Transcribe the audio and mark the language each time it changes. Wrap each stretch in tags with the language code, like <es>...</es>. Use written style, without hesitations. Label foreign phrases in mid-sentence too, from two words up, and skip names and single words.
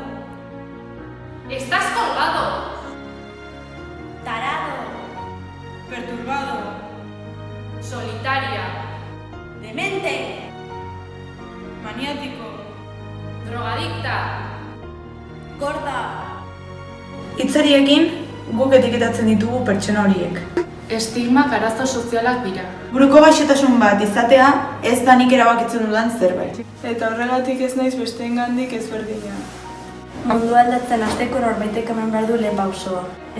<es>estás colgado, tarado, perturbado, solitaria, demente, maniático, drogadicta, gorda,</es> <eu>Hitzariekin guk etiketatzen ditugu pertsona horiek. estigmak arazo sozialak dira. Buruko gaixotasun bat izatea ez da nik erabakitzen dudan zerbait. eta horregatik ez naiz besteengandik ezberdina. mundu aldatzen hasteko norbaitek eman behar du lehen pausoa.</eu>